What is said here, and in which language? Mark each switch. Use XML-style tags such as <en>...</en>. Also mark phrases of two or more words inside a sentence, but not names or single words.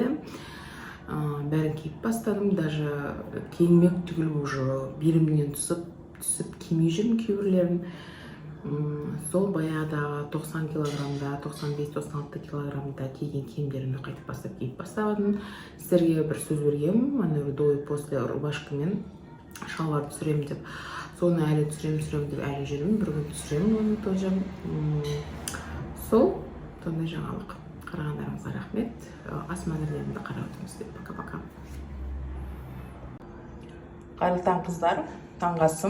<kk>Бәрін киіп бастадым, даже киінмек түгіл уже белімнен түсіп кимей жүрмін кейбірлерін. Сол баяғыда 90 килограммда, 95-96 килограммда келген киімдерімді қайтып бастап киіп бастадым. Сіздерге бір сөз бергенмін, ана</kk> <ru>до и после</ru> <kk>рубашкамен шалбар түсіремін деп. Соны әлі түсіремін деп әлі жүрмін, бір күн түсіремін оны тоже. Сол, сондай жаңалық. Қарағандарыңызға рахмет. Асым әзірлерімді қарап өтіңіздер.</kk> <ru>Пока-пока.</ru> <kk>Қайырлы таң қыздар, таңғы асым.</kk>